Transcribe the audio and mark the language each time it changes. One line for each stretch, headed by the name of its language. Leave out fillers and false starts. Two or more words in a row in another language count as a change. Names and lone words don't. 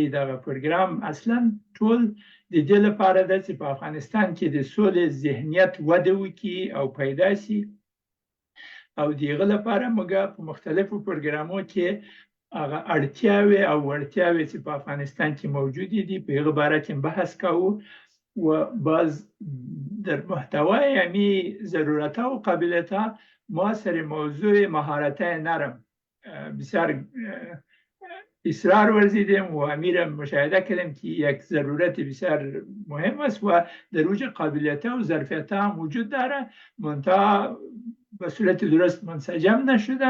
Pashto: دغه پروګرام اصلا ټول د دې لپاره ده چې په افغانستان کې د سولې ذهنیت وده وکړي او پیدا شي، او دغه لپاره موږ په مختلفو پروګرامو کې هغه اړتیاوې او وړتیاوې چې په افغانستان کې موجودې دي په هغه باره کې بحث کوو
Persian: و باز در محتوای یعنی ضرورتها و قابلیتها ما سر موضوع مهارت‌های نرم بسیار اصرار ورزیدیم و امیرم مشاهده کردیم که یک ضرورت بسیار مهم است و در اوج قابلیت‌ها و ظرفیت‌ها هم وجود داره، منتها به صورت درست منسجم نشده.